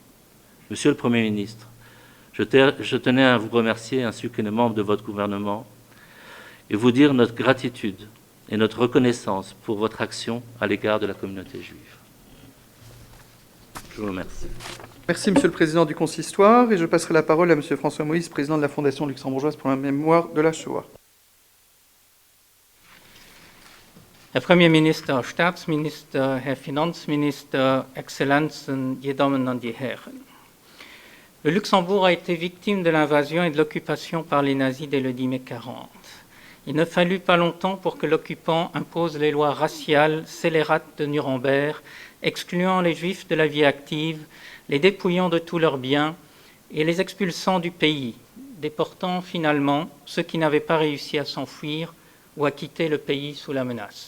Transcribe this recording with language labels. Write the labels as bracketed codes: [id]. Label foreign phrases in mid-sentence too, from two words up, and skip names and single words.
[fr] Monsieur le Premier ministre, je tenais à vous remercier ainsi que les membres de votre gouvernement et vous dire notre gratitude et notre reconnaissance pour votre action à l'égard de la communauté juive. Je vous remercie. Merci, Monsieur le Président du Consistoire, et je passerai la parole à Monsieur François Moïse, Président de la Fondation luxembourgeoise pour la mémoire de la Shoah. [de] Herr Premierminister, Staatsminister, Herr Finanzminister, Exzellenzen, je Damen und je Herren. [fr] Le Luxembourg a été victime de l'invasion et de l'occupation par les nazis dès le 10 mai 40. Il ne fallut pas longtemps pour que l'occupant impose les lois raciales scélérates de Nuremberg, excluant les Juifs de la vie active, les dépouillant de tous leurs biens et les expulsant du pays, déportant finalement ceux qui n'avaient pas réussi à s'enfuir ou à quitter le pays sous la menace.